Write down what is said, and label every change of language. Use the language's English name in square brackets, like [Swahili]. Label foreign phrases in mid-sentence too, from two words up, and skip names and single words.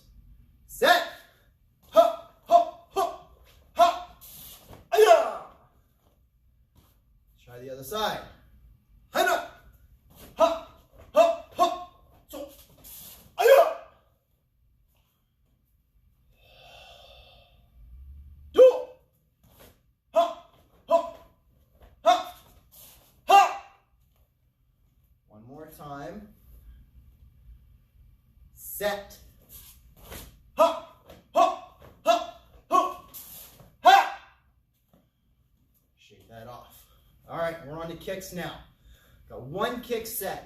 [English] Set! Ha! Ha! Ha! Ha! Aya! Try the other side. Hana! Ha! Ha! Ha! So! Aya! Do! Ha! Ha! Ha! Ha! One more time. Set. Ha! Ha! Ha! Ha! Ha! Shake that off. All right, we're on to kicks now. Got 1 kick set.